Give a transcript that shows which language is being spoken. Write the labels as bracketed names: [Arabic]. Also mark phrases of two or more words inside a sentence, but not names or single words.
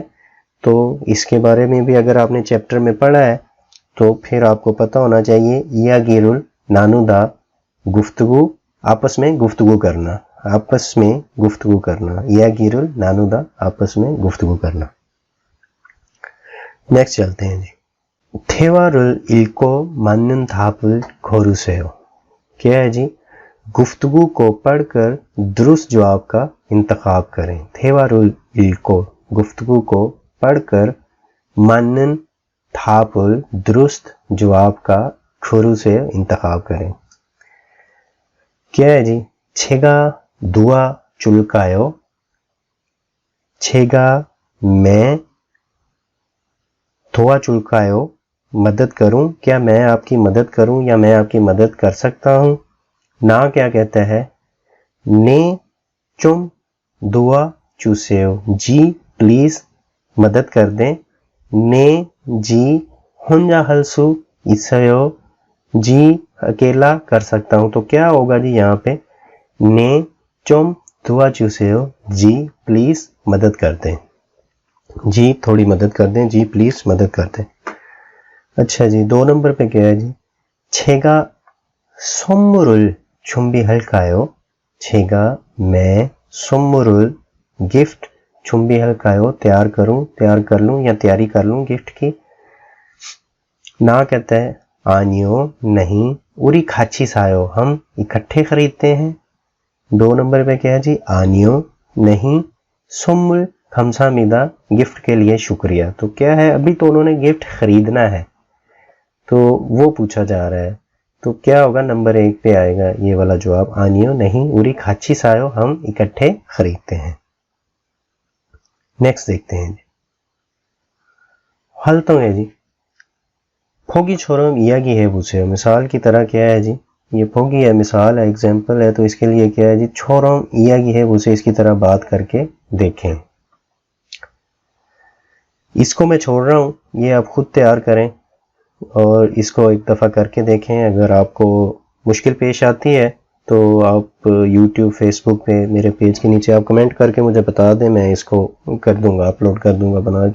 [Urdu] تو اس کے بارے میں بھی اگر آپ نے چیپٹر میں پڑھا ہے تو پھر آپ کو پتا ہونا چاہیے, [Korean] 이야기를 나누다 [Urdu] گفتگو آپس میں گفتگو کرنا، آپس میں گفتگو کرنا, [Korean] 이야기를 나누다, [Urdu] آپس میں گفتگو کرنا. نیکسٹ چلتے ہیں جی. [Korean] 대화를 읽고 맞는 답을 고르세요। [Urdu] کیا ہے جی? گفتگو کو پڑھ کر درست جواب کا انتخاب کریں. [Korean] 대화를 읽고, [Urdu] گفتگو کو پڑھ کر, [Korean] 맞는 답을, [Urdu] درست جواب کا 고르세요, انتخاب کریں. کیا ہے جی? [Korean] 제가 도와줄까요? 제가 मैं 도와줄까요? [Urdu] مدد کروں، کیا میں آپ کی مدد کروں یا میں آپ کی مدد کر سکتا ہوں. نا کیا کہتا ہے? [Korean] 네 좀 도와주세요, [Urdu] جی پلیز مدد کر دیں. [Korean] ने जी 혼자 할 수 있어요, [Urdu] جی اکیلا کر سکتا ہوں. تو کیا ہوگا جی یہاں پے? [Korean] 네 좀 도와주세요, [Urdu] جی پلیز مدد کر دیں، جی تھوڑی مدد کر دیں، جی پلیز مدد کر دیں. اچھا جی، 2 نمبر پے کیا ہے جی? [Korean] 제가 선물을 준비할까요? 제가 मैं 선물을 गिफ्ट 준비할까요? [Urdu] تیار کروں، تیار کر لوں یا تیاری کر لوں گفٹ کی۔ نا کہتا ہے آنیو نہیں, [Korean] 우리 같이 사요 [Urdu] ہم اکٹھے خریدتے ہیں. 2 نمبر پے کیا ہے جی؟ آنیو نہیں, [Korean] 선물 감사합니다, [Urdu] گفٹ کے لیے شکریہ۔ تو کیا ہے? ابھی تو انہوں نے گفٹ خریدنا ہے تو وہ پوچھا جا رہا ہے، تو کیا ہوگا? نمبر 1 پے آئے گا یہ والا جواب، آنیو نہیں, [Korean] 우리 같이 사요 [Urdu] ہم اکٹھے خریدتے ہیں. نیکسٹ دیکھتے ہیں جی. 활동 ہے جی. [Korean] 포기처럼 이야기해 보세요। [Urdu] مثال کی طرح کیا ہے جی? یہ 포기 ہے، مثال ہے، ایگزامپل ہے، تو اس کے لیے کیا ہے جی? [Korean] 처럼 이야기해 보세요, [Urdu] اس کی طرح بات کر کے دیکھیں. اس کو میں چھوڑ رہا ہوں، یہ آپ خود تیار کریں اور اس کو ایک دفعہ کر کے دیکھیں. اگر آپ کو مشکل پیش آتی ہے تو آپ YouTube، Facebook پے میرے پیج کے نیچے آپ کمنٹ کر کے مجھے بتا دیں، میں اس کو کر دوں گا، اپلوڈ کر دوں گا بنا کے.